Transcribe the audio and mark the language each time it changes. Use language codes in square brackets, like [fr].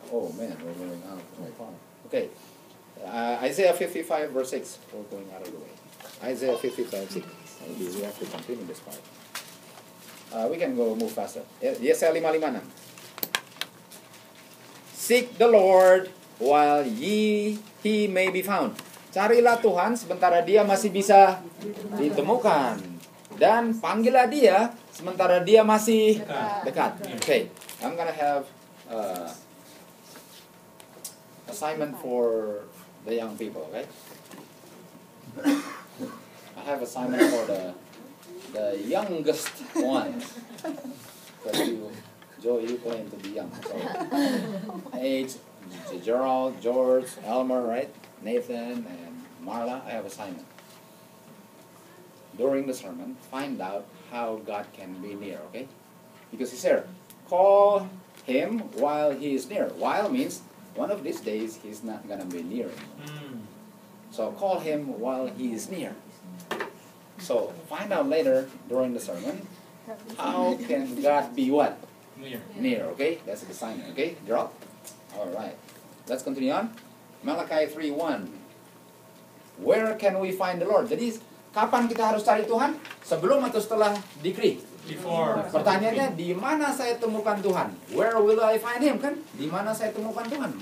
[en] Oh man, we're going out very far. Okay, Isaiah 55 verse 6. We're going out of the way. Isaiah 55 6. Maybe we have to continue this part. We can go move faster. [id] Yesaya 5:56. [en] Seek the Lord while he may be found. [id] Carilah Tuhan sementara Dia masih bisa ditemukan, dan panggillah Dia sementara Dia masih dekat. [en] Okay, I'm gonna have assignment for the young people. Okay, I have assignment for the youngest ones. Because Joe, you claim to be young. So, age, Gerald, George, Elmer, right? Nathan, and Marla, I have assignment. During the sermon, find out how God can be near, okay? Because He said, call Him while He is near. While means, one of these days, He's not going to be near anymore. So, call Him while He is near. So, find out later, during the sermon, how can God be what? Near, okay? That's the assignment, okay? Drop. Alright. Let's continue on. Malachi 3:1. Where can we find the Lord? [id] Jadi, kapan kita harus cari Tuhan? Sebelum atau setelah decree? [en] Before. [id] Pertanyaannya, di mana saya temukan Tuhan? [en] Where will I find Him, [id] kan? Di mana saya temukan Tuhan?